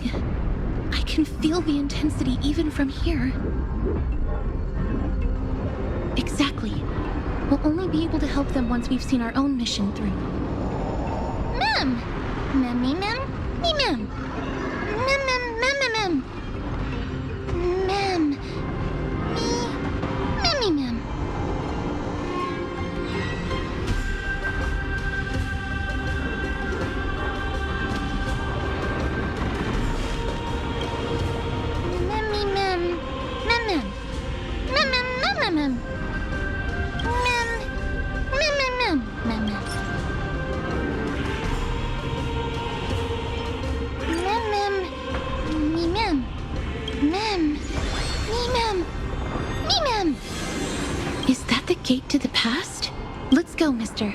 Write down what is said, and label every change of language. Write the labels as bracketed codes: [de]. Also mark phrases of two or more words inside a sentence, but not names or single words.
[en] I can feel the intensity even from here. Exactly. We'll only be able to help them once we've seen our own mission through. Mem! Memmy mem? Me mem. Mem mem mem mem mem. Mem. Me. Memmy mem. Memmy mem. Mem mem. Mem mem mem mem mem. Mem. Mem mem mem. Mem mem. Mem mem. Me mem. Mem. Me mem. Me mem. Is that the gate to the past? Let's go, mister.